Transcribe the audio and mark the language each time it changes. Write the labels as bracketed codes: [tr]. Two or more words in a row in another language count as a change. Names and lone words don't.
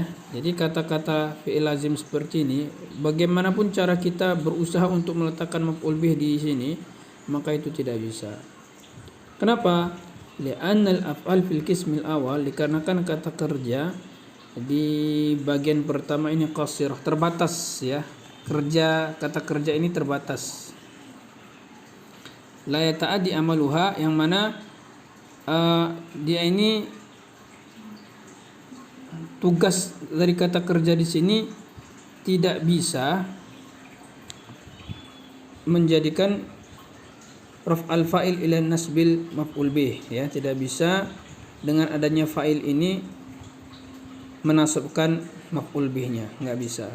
[id] Jadi kata-kata [ar] فعل لازم [id] seperti ini, bagaimanapun cara kita berusaha untuk meletakkan [ar] مفعول به [id] di sini, maka itu tidak bisa. Kenapa? [ar] لأن الأفعال في القسم الأول, [id] dikarenakan kata kerja di bagian pertama ini qasirah, terbatas, ya. Kata kerja ini terbatas. [ar] لا يتعدى عملها, [id] yang mana dia ini tugas dari kata kerja di sini tidak bisa menjadikan [ar] رفع الفاعل إلى نصب المفعول به, [id] ya, tidak bisa dengan adanya fa'il ini menasabkan [ar] مفعول به, [id] enggak bisa.